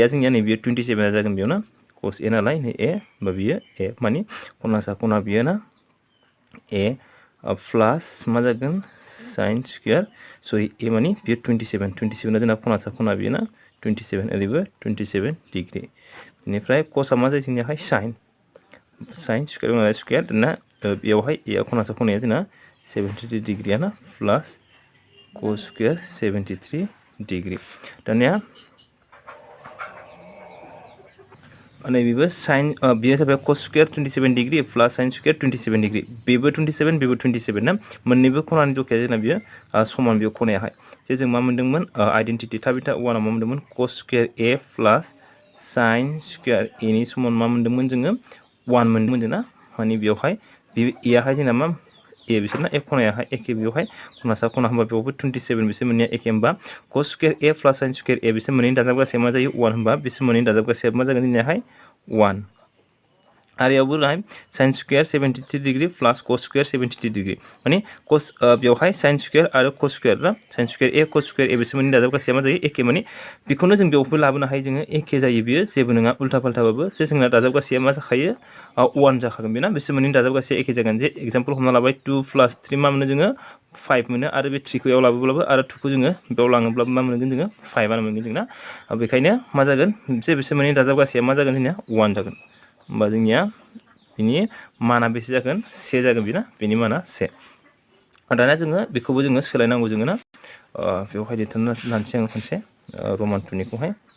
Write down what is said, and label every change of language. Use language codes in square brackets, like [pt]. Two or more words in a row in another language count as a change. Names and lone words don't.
[brx] जोंनिया नैबे 27 जागोन बेयाव ना cos ए नालाय नै ए होमबा बियो ए मानि खनासा खना बियो ना ए प्लास मा जागोन [en] sin square [brx] सरि ए मानि बियो 27 जोंना खनासा खना बियो ना 27 ओरैबो 27 डिग्री बेनिफ्राय cosआ मा जायो जोंनियाहाय [en] sin square [brx] नालाय स्क्वायर ना बेयावहाय ए खनासा खनाया जोंना 73 डिग्री ना [en] plus cos square 73 degree [brx] दानिया नैबेबो sin बियो जाबाय [en] cos square 27 degree plus sin square 27 degree [brx] बेबो 27 बेबो 27 ना मोननैबो खनानि जखाया जोंना बियो समान बियो खनायाहाय जे जों मा मोनदोंमोन आइडेन्टिटी थाबिथा 1 आव मा मोनदोंमोन [en] cos square a plus sin square a [brx] नि समान मा मोनदोंमोन जोङो 1 मोनदोंमोन जोंना माने बेवहाय ए आहाय जोंना मा ए बिसोरना ए खनायाहाय एखे बेवहाय खना सा खना होनबा बेवहाय 27 बिसोर मोननैया एखे होनबा [en] cos square a plus sin square a [brx] बिसोर मोननैनि दाजाब गासैया मा जायो 1 होनबा बिसोर मोननैनि दाजाब गासैया मा जागोन जोंनियाहाय 1 आरो यावबो लाय sin [en] square 73 degree plus cos square 73 degree [brx] माने cos बेवहाय [en] sin square [brx] आरो [en] cos square [brx] ना [en] sin square a cos square a [brx] बिसोर मोननैनि दाजाब गासैया मा जायो एखे माने बेखौनो जों बेवहाय लाबोनो हायो जोङो एखे जायो बियो जेबो नङा उल्टा फाल्टाबाबो जोंना दाजाब गासैया मा जाखायो 1 जाखागोन बेना बिसोर मोननैनि दाजाब गासैया एखे जागोन जे एग्जांपल हमना लाबाय 2 + 3 मा मोनो जोङो 5 मोनो आरो बे 3 खौ याव लाबोब्लाबो आरो 2 खौ जोङो बेयाव लाङोब्लाबो मा मोनगोन जोङो 5 आनो मोनगोन जोंना बेखायनो मा जागोन जे बिसोर मोननैनि दाजाब गासैया मा जागोन जोंनिया 1 जागोन होमबा जोंनिया बिनि माना बेसे जागोन 1 जागोन बिना बिनि माना 1 दाना जोङो बेखौबो जोङो सोलायनांगौ जोङो ना बेवहाय लिरथ'ना लानोसै आं खनसे रमान 2 निखौहाय